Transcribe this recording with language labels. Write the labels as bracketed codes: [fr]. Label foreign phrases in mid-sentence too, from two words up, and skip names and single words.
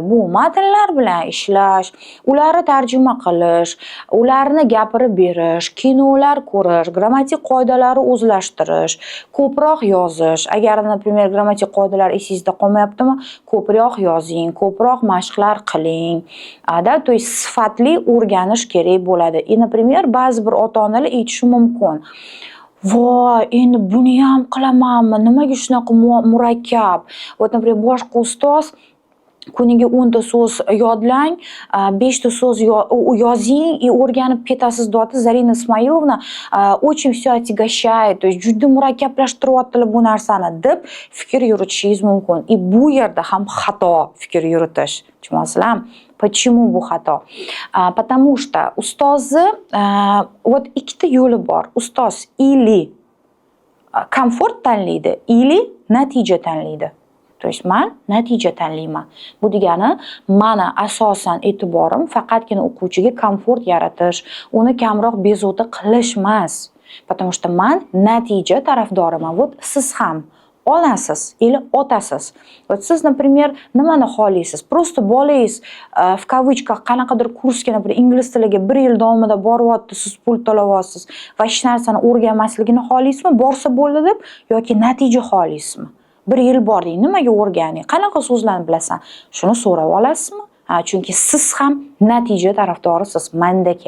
[uz] Bu matnlar bilan ishlash, ularni tarjima qilish, ularni gapirib berish, kinolar ko'rish, grammatik qoidalarni o'zlashtirish, ko'proq yozish. Agar, например, grammatik qoidalar esingizda qolmayaptimi, ko'proq yozing, ko'proq mashqlar qiling. Da, [ru] то есть [uz] sifatli o'rganish kerak bo'ladi. Например, ba'zi bir ota-onalar aytishi mumkin. Voy, endi buni ham qilamanmi? Nimaga shunaqa murakkab? Например, boshqa ustoz kuniga 10 ta so'z yodlang, 5 ta so'z yozing и o'rganib ketasiz deyapti. Zarina Ismoilovna [ru] очень все отягощает, то есть [uz] juda murakkablashtiriryaptilar bu narsani deb fikr yuritishingiz mumkin. И bu yerda ham xato fikr yuritish. Tushunasizlarmi? Почему bu xato? [ru] Потому что [uz] ustozni ikkita yo'li bor. Ustoz или komfort tanlaydi, или natija tanlaydi. [ru] То есть [uz] men natija tanlayman. Bu degani, meni asosan e'tiborim faqatgina o'quvchiga komfort yaratish, uni kamroq bezovta qilish emas. [ru] Потому что [uz] men natija tarafdoriman. Siz ham olasiz или otasiz. Siz, например, nimani xohlaysiz? Просто bolangiz [ru] в кавычках [uz] qanaqadir kursga, например, ingliz tiliga 1 yil davomida boryapti, siz pul to'layapsiz va hech narsani o'rganmasligini xohlaysizmi? Borsa bo'ldi deb yoki natija xohlaysizmi? 1 yil bording, nimaga o'rganding? Qanaqa so'zlarni bilasan? Shuni so'rab olasizmi? Chunki siz ham natija tarafdorisiz, mandaka.